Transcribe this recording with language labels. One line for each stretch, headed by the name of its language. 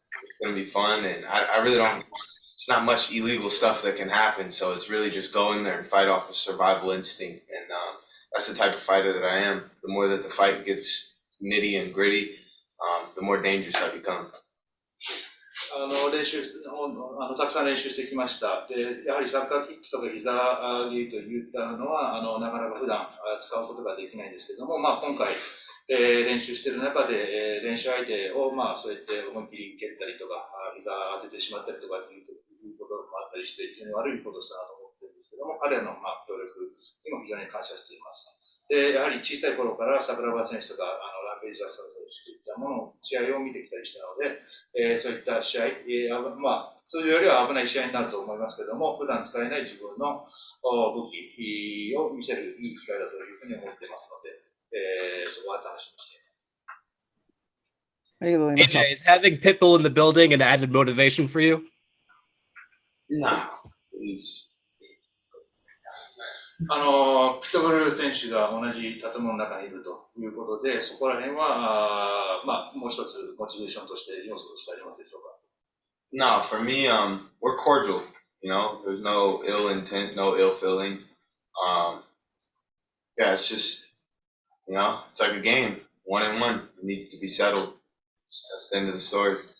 English: It's gonna be fun, and I really don't. It's not much illegal stuff that can happen. So it's really just go in there and fight off a survival instinct, and that's the type of fighter that I am. The more that the fight gets nitty and gritty, the more dangerous I become.
Japanese: 練習たくさん練習してきました。で、やはりサッカーキックとか膝蹴りといったのはなかなか普段使うことができないんですけども、今回、練習している中で、練習相手をそうやって思いっきり蹴ったりとか、膝当ててしまったりとかいうこともあったりして、非常に悪いことをしたなと思っているんですけども、彼らの協力にも非常に感謝しています。で、やはり小さい頃から桜庭選手とかランページャー選手といったものを試合を見てきたりしたので、そういった試合、通常よりは危ない試合になると思いますけども、普段使えない自分の武器を見せるいい機会だというふうに思っていますので、そこは楽しみにしています。ありがとうございました。
English: AJ, is having Pitbull in the building an added motivation for you? No, please.
Japanese: ピットブル選手が同じ建物の中にいるということで、そこら辺はもう一つモチベーションとして要素としてありますでしょうか。
English: No, for me, we're cordial. There's no ill intent, no ill feeling. Yeah, it's just, it's like a game, 1-1. It needs to be settled. That's the end of the story.